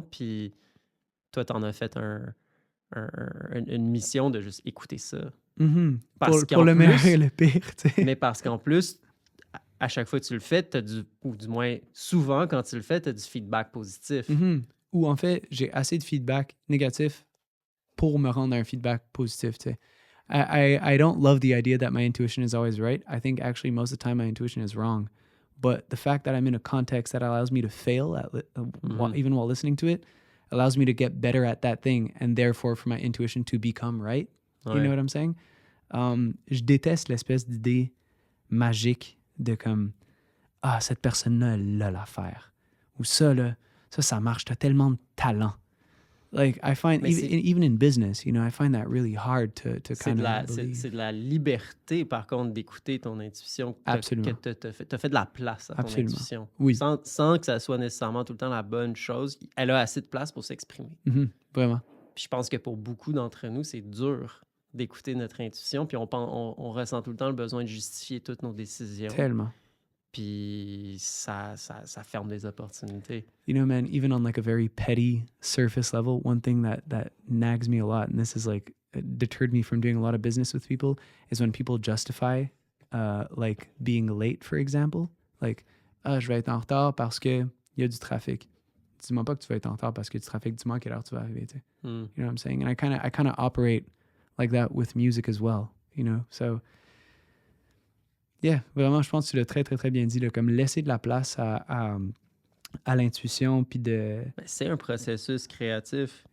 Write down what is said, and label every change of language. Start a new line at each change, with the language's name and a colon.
French: Puis toi, tu en as fait une mission de juste écouter ça. Pour le meilleur et le pire. Tu sais. Mais parce qu'en plus, à chaque fois que tu le fais, ou du moins souvent quand tu le fais, tu as du feedback positif. Ou en fait, j'ai assez de feedback négatif pour me rendre un feedback positif. Tu sais.
English: I don't love the idea that my intuition is always right. I think actually most of the time my intuition is wrong. But the fact that I'm in a context that allows me to fail even while listening to it allows me to get better at that thing and therefore for my intuition to become right. You know what I'm saying?
French: Je déteste l'espèce d'idée magique de comme cette personne-là, elle a l'affaire. Ou ça, là, ça marche, t'as tellement de talent.
English: Like, I find, even in business, you know, I find that really hard to kind of believe.
French: C'est de la liberté, par contre, d'écouter ton intuition. Absolument. Que t'as fait de la place à ton intuition. Oui. Sans que ça soit nécessairement tout le temps la bonne chose. Elle a assez de place pour s'exprimer. Vraiment. Puis je pense que pour beaucoup d'entre nous, c'est dur d'écouter notre intuition. Puis on ressent tout le temps le besoin de justifier toutes nos décisions. Tellement. Puis ça ferme des opportunités.
English: You know, man, even on like a very petty surface level, one thing that nags me a lot, and this is like deterred me from doing a lot of business with people, is when people justify like being late, for example.
French: Like, je vais être en retard parce que il y a du trafic. Dis-moi pas que tu vas être en retard parce qu'il y a du trafic. Dis-moi à quelle heure tu vas arriver. Tu sais.
English: You know what I'm saying? And I kind of operate like that with music as well. You know, so.
French: Yeah, vraiment, je pense que tu l'as très, très, très bien dit, là, comme laisser de la place à l'intuition, puis de... C'est un processus créatif.